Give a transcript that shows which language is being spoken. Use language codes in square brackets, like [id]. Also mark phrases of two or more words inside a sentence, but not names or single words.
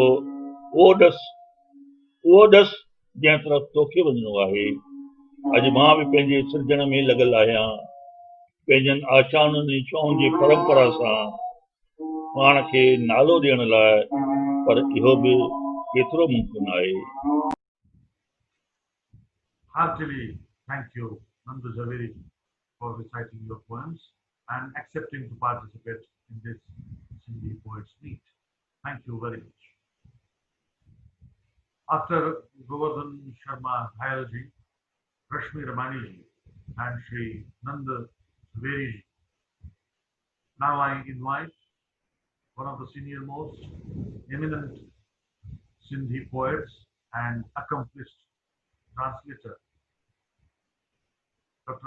[sd] उहो ॾस जंहिं तरफ़ तोखे वञिणो आहे। अॼु मां बि पंहिंजे सृजन में लॻल आहियां, पंहिंजनि आशाउनि इच्छाउनि जे परंपरा सां पाण खे नालो ॾियण लाइ, पर इहो बि केतिरो मुमकिन आहे। [en] Heartily thank you, Nandu Zaveri, for reciting your poems and accepting to participate in this Sindhi Poets Meet. Thank you very much. After Govardhan Sharma Hayalji, Rashmi Ramaniji, and Shri Nanda Zaveriji, now I invite one of the senior most eminent Sindhi poets and accomplished translator, Dr.